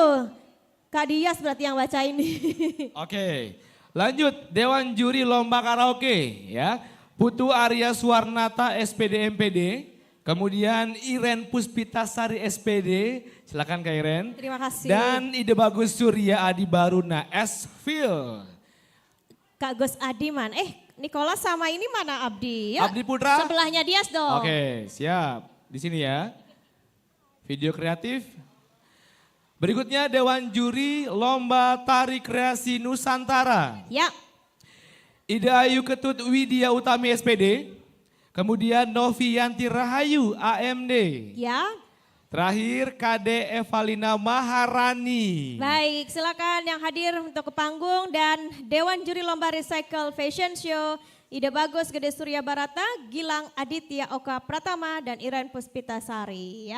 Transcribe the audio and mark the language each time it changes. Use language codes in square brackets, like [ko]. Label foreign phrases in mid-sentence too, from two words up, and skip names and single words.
[id] Kak Dias berarti yang baca ini. Oke, lanjut Dewan Juri Lomba Karaoke ya. Putu Arya Suwarnata SPD MPD, kemudian Iren Puspitasari SPD, silakan Kak Iren. Terima kasih. Dan Ide Bagus Surya Adi Baruna S-Fil. Kak Gus Adiman. Nikola sama ini mana Abdi? Yuk, Abdi Putra. sebelahnya Dias dong. Oke, siap. Di sini ya. Video kreatif. Berikutnya Dewan Juri Lomba Tari Kreasi Nusantara. Ya. Ida Ayu Ketut Widya Utami SPD. Kemudian Novianti Rahayu AMD. Ya. Terakhir Kade Evalina Maharani. Baik, silakan yang hadir untuk ke panggung, dan Dewan Juri Lomba Recycle Fashion Show, Ida Bagus Gede Surya Barata, Gilang Aditya Oka Pratama, dan Iren Puspitasari.